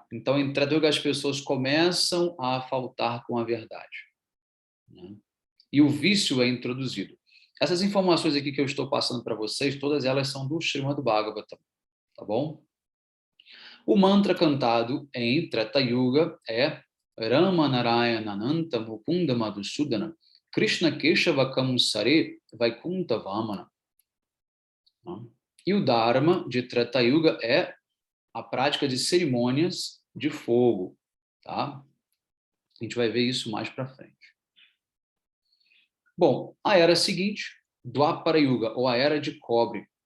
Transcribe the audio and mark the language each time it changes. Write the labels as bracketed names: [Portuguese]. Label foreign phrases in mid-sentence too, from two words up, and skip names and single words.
[Portuguese] Então, em Treta Yuga, as pessoas começam a faltar com a verdade. Né? E o vício é introduzido. Essas informações aqui que eu estou passando para vocês, todas elas são do Srimad Bhagavatam, tá bom? O mantra cantado em Treta Yuga é [Sanskrit] Rama Narayana Ananta Mukunda Madhusudana Krishna Keshava Kamsare Vaikunta Vamana. [Portuguese] E o Dharma de Treta Yuga é a prática de cerimônias de fogo, tá? A gente vai ver isso mais para frente. Bom, a era seguinte, Dwapara Yuga, ou a era de cobre.